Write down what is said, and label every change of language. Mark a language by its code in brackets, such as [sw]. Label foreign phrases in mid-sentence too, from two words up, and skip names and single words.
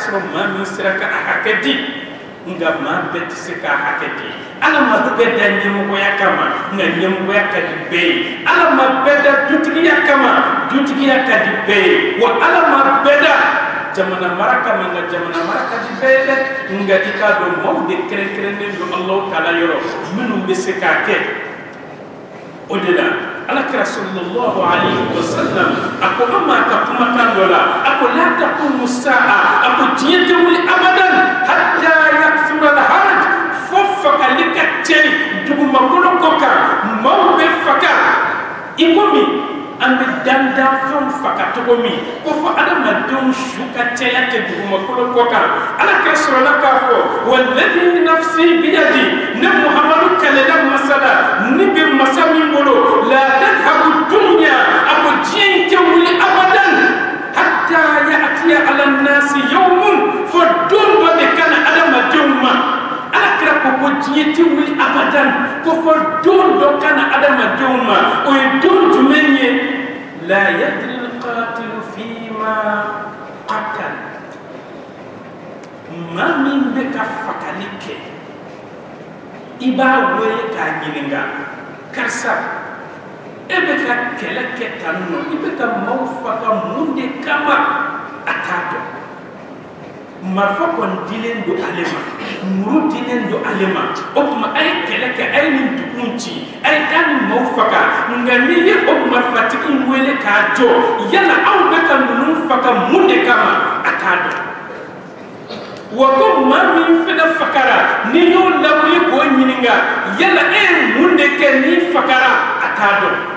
[bm] sɔrɔ maa min sera ka a hakɛ di nka maa bɛɛ tɛ se k'a hakɛ di ala ma bɛɛ da ɲɛmɔgɔya kama nka ɲɛmɔgɔya ka di bɛɛ ye ala ma bɛɛ da dutigiya kama dutigiya ka di bɛɛ ye wa ala ma bɛɛ da jamana mara kama nka jamana mara ka di bɛɛ ye dɛ nka i k'a dɔn maaw de kɛrɛnkɛrɛnnen don Alahu Taala yɔrɔ minnu bɛ se k'a kɛ o de la ala kira [ar] صلى الله عليه وسلم [bm] a ko an ma ka kumakan dɔ la a ko [ar] لا تقوم الساعة [bm] a ko diɲɛ tɛ wuli abadan [ar] حتى يكثر الهرج [bm] fo fagali ka cɛri dugumakolo kɔ kan maaw bɛ faga i komi an bɛ dandan fɛnw faga cogo min ko fɔ adamadenw su ka caya tɛ dugumakolo kɔ kan ala kira sɔrɔla k'a fɔ [ar] والذي نفسي بيدي [bm] ne muhamadu kɛlɛla masala ni bɛ masa min bolo la [ar] تذهب الدنيا [bm] a ko diɲɛ in tɛ wuli abadan [ar] حتى يأتي على الناس يوم [bm] fo don dɔ de kana adamadenw ma ala kira ko ko diɲɛ tɛ wuli abadan ko fɔ don dɔ kana adamadenw ma o ye don jumɛn ye [ar] لا يدري القاتل فيما قتل [bm] maa min bɛ ka fagali kɛ i b'a wele k'a ɲininka karisa e bɛ ka kɛlɛ kɛ tan nɔ i bɛ ka maaw faga mun de kama a t'a dɔn marifa kɔni dilen don ale ma muru dilen don ale ma o tuma a ye kɛlɛ kɛ a ye nin duguw ci a ye taa nin maaw faga nka n'i ye o marifatigi wele k'a jɔ yala aw bɛ ka ninnu faga mun de kama a t'a dɔn wa ko maa min fana fagara n'i y'o lawuli k'o ɲininka yala e ye mun de kɛ n'i fagara a t'a dɔn